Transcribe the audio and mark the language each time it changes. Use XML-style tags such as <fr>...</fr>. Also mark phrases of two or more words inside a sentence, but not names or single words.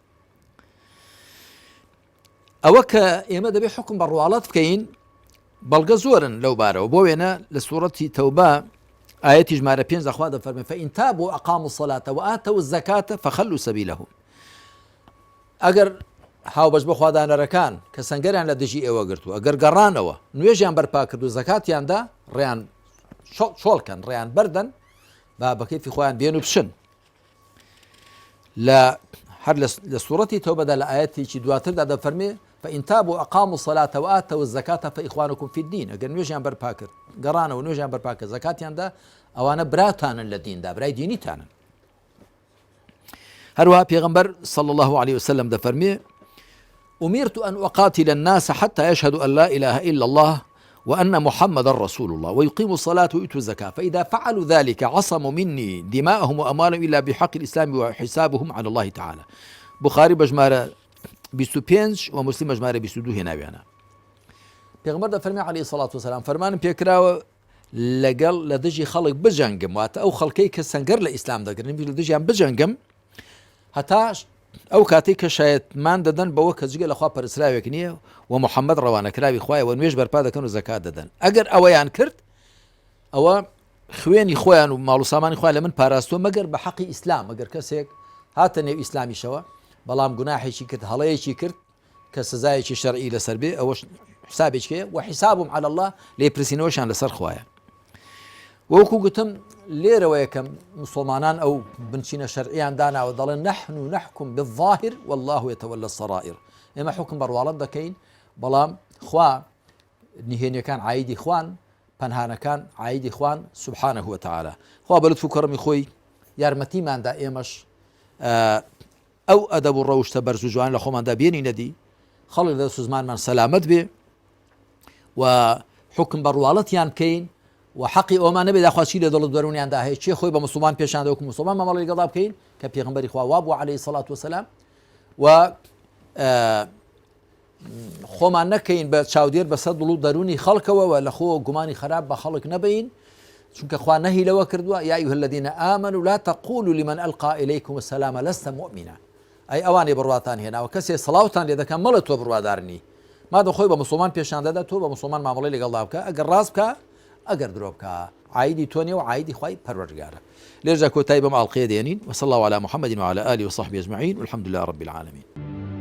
<ckb>ئەوە کە ئێمە دەبێ حکم بە ڕواڵەت بکەین بەڵگە زۆرن لەو بارەوە بۆ وێنە لە سوورەتی تەوبە ئاەتی ژمارە 5 خوا دەفەرمێ</ckb> <ar>فإن تابوا وأقاموا الصلاة وآتوا الزكاة فخلوا سبيلهم</ar> <ckb>ئەگەر هاوبەش بە خوادانەرەکان کە سەنگەریان لە دژی ئێوە گرتووە ئەگەر گەڕانەوە نوێژیان بەرپا کرد و زەکاتیاندا ڕێیان شۆڵکەن ڕێیان بەردەن با بە کەیفی خۆیان بێن و بشن هەر لە سوورەتی تەوبەدا لە ئاەتێکی دواتردا دەفەرمێ</ckb> <ar>فإن تابوا وأقاموا الصلاة وآتوا الزكاة فإخوانكم في الدين</ar> <ckb>ئەگەر نوێژیان بەرپا کرد گەڕانەوە نوێژیان بەرپا کرد زەکاتیاندا ئەوانە براتانن لە دیندا برای دینیتانن هەروەها پێغەمبەر</ckb> <ar>صلى الله عليه وسلم دەفەرمێ أمرت أن أقاتل الناس حتى يشهدوا أن لا إله إلا الله وأن محمد رسول الله ويقيموا الصلاة ويؤتوا الزكاة فإذا فعلوا ذلك عصموا مني دماءهم وأموالهم إلا بحق الإسلام وحسابهم على الله تعالى</ar> <ckb>بخاري بجمارة 25 ومسلم بجمارة 22 هێناویانە پێغەمبەر دەفەرمێ</ckb> <ar>عەلەیهی سەڵات وسەلام</ar> <ckb>فەرمانم پێکراوە لەگەڵ لە دژی خەڵک بجەنگم واتە ئەو خەڵکەی کە سەنگەر لە ئیسلام دەگرن لە دژیان بجەنگم هەتا ئەو کاتێک کە شایەتمان دەدەن بەوە کە جگە لەخوا پەرستراوێک نییە و محەممەد ڕەوانەکراوی خوایەوە نوێژ بەرپا دەکەن و زەکات دەدەن ئەگەر ئەوەیان کرد ئەوە خوێنی خۆیان و ماڵ و سامانی خۆیان لە من پاراستووە مەگەر بە حەقی ئیسلام ئەگەر کەسێک هاتە نێو ئیسلامیشەوە بەڵام گوناحێکی کرد هەڵەیەکی کرد کە سزایەکی شەرعی لەسەر بێ ئەوەش حسابێکێ و حسابم</ckb> <ar>على الله</ar> <ckb>لێ پرسینەوەشان لەسەر خوایە. وەکو گوتم لێرەوە یەکەم مسلمانان ئەو بنچینە شەرعیان داناوە دەڵێن</ckb> <ar>نحن نحكم بالظاهر والله يتولى السرائر.</ar> <ckb>ئێمە حکم بەڕواڵەت دەکەین بەڵام خوا نهێنیەکان عایدی خوان پەنهانەکان عایدی خوان</ckb> <ar>سبحانه وتعالى.</ar> <ckb>خوا بە لوتف و کەڕەمی خۆی یارمەتیماندا ئێمەش ئەو ئەدەب و ڕەوشتە بەرز و جوان لە خۆماندا بێنی نەدی خەڵک دەست و زمانمان سەلامەت بێ و حکم بەڕواڵەتیان بکەین و حەقی ئەومان نەبێت داخواچی لە دڵ دەرونیاندا هەیە چێ خۆی بە مسلمان پێشان دەوەکو مسلمان مامەڵی لەگەڵا بکەین کە پێغەمبەری خوا وابوو</ckb> <ar>عەلەیهی سەڵات وسەلام</ar> <ckb>و خۆمان نەکەین بە چاودێر بەسەر دڵ و دەرونی خەڵکەوە و لە خۆ گومانی خراپ بە خەڵک نەبین چونکە خوا نەهی لەوە کردووە</ckb> <ar>یا ئەیها الذین آمنوا لا تقولوا لمن ألقى إليكم السلام لست مؤمنا.</ar> <ckb>ئەی ئەوانێ بڕواتان هێناوە کەسێ سەڵاوتان لێ دەکەن مەڵە تۆ بڕوادارنی ما دەخۆی بە مسلمان پێشان دەدا تۆ بە مسلمان مامەڵەی لەگەڵا بکە ئەگەر ڕاست بکە ئەگەر درۆ بکە عایدی تۆ نیە و عایدی خوای پەروەردگارە. لێرجا کۆتایی بەم ئاڵقەیە دێنین</ckb> <ar>وصلى الله على محمد وعلى آله وصحبه أجمعين والحمد لله رب العالمين.</ar>